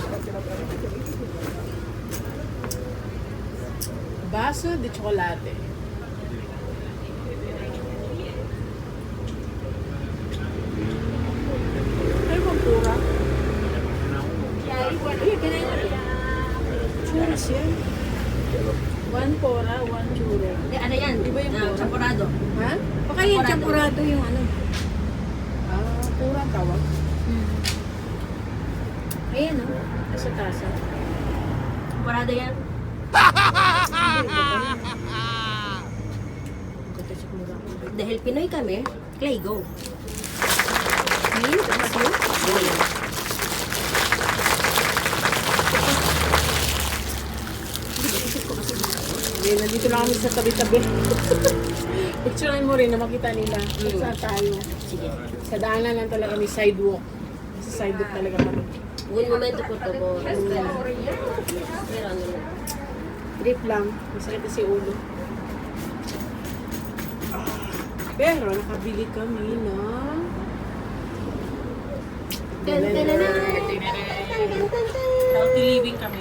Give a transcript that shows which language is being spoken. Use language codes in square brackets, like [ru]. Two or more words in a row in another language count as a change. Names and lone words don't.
[es] Baso de chocolate. [tl] Ay, pura. Churros yan. [en] One pora, one churro. [tl] Ano yan? Di ba yung pura? Champurado. Ha? Baka yung champurado yung ano. Ah, pura ang tawag. Ayan o. Sa tasa. Champurado yan. Dahil Pinoy kami, Clay, go. Clean, tapos yun. Go. Hindi, nandito na kami sa tabi-tabi. Picturean mo rin na makita nila kung saan tayo. Sige. Sa daanan lang talaga may sidewalk. Sa sidewalk talaga kami. [es] Un momento, por favor. [tl] Meron. Trip lang. Masakit na si ulo. Pero nakabili kami ng... [en] Healthy living [tl] kami.